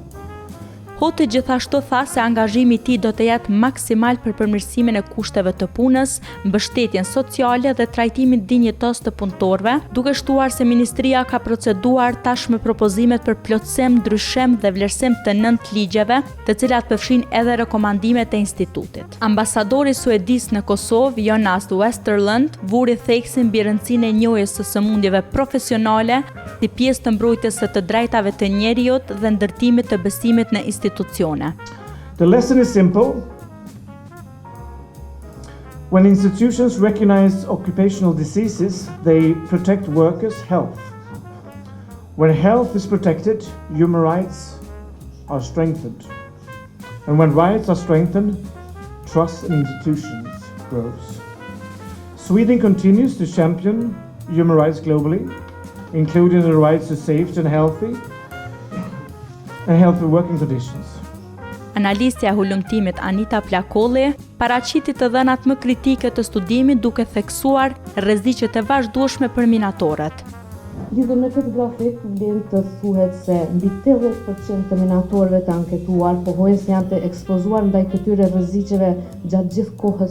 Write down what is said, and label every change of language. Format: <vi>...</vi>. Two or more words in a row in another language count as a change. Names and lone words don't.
<sq>Hoti gjithashtu tha se angazhimi i tij do të jetë maksimal për përmirësimin e kushteve të punës, mbështetjen sociale dhe trajtimin dinjitos të punëtorëve, duke shtuar se ministria ka proceduar tashmë propozimet për plotësim, ndryshim dhe vlerësim të 9 ligjeve, të cilat përfshin edhe rekomandimet e institutit. Ambasadori suedis në Kosovë, Jonas Westerlund, vuri theksin mbi rëndësinë e njohjes së sëmundjeve profesionale si pjesë të mbrojtjes së të drejtave të njerëzit dhe ndërtimit të besimit në institucione.</sq> <en>The lesson is simple. When institutions recognize occupational diseases, they protect workers' health. When health is protected, human rights are strengthened. And when rights are strengthened, trust in institutions grows. Sweden continues to champion human rights globally, including the rights to safe and healthy working conditions.</en> <sq>Analistja e hulumtimit Anita Plakolli paraqiti të dhënat më kritike të studimit duke theksuar rreziqet e vazhdueshme për minatorët. Lidhur me këtë grafik, vlen të thuhet se mbi 80% të minatorëve të anketuar pohojnë se janë të ekspozuar ndaj këtyre rreziqeve gjatë gjithë kohës.</sq>